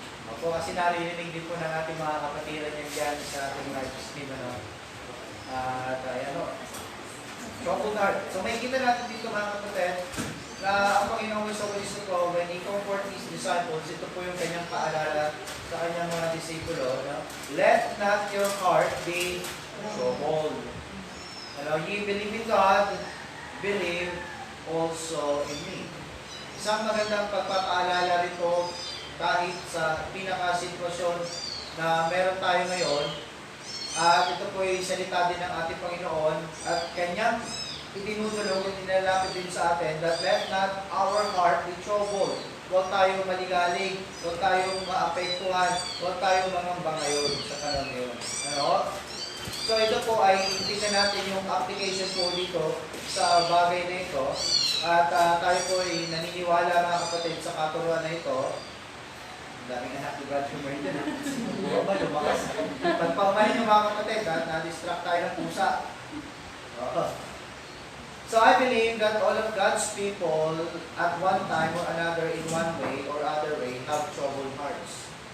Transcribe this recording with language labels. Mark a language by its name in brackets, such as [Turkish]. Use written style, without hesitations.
[Filipino] Opo, kasi narinig din po ng ating mga kapatiran yan dyan sa ating live stream. At troubled heart. So, may kita natin dito mga kapatid na ang Panginoong Kristo po, [English] when He comfort His disciples, [Filipino] ito po yung kanyang paalala sa kanyang mga disipulo. [English] Let not your heart be troubled. Ye believe in God, believe also in me. [Filipino] Isang magandang pagpapaalala rito kahit sa pinaka-sitwasyon na meron tayo ngayon. At ito po ay salita din ng ating Panginoon at kanyang itinutulong at nilalapit din sa atin [English] that let not our heart be troubled. [Filipino] Huwag tayong maligalig, huwag tayong maapektuhan, huwag tayong mangamba ngayon sa panahon ngayon. So ito po ay tingnan natin yung application po dito sa bagay na ito. At tayo po ay naniniwala mga kapatid sa katuruan na ito. Ang daming anak ni Brad Hummer dyan. Oo ba, lumakas. Pagpamahin yung mga kapatid, na-distract tayo ng pusa. [English] So I believe that all of God's people at one time or another in one way or other way have troubled hearts.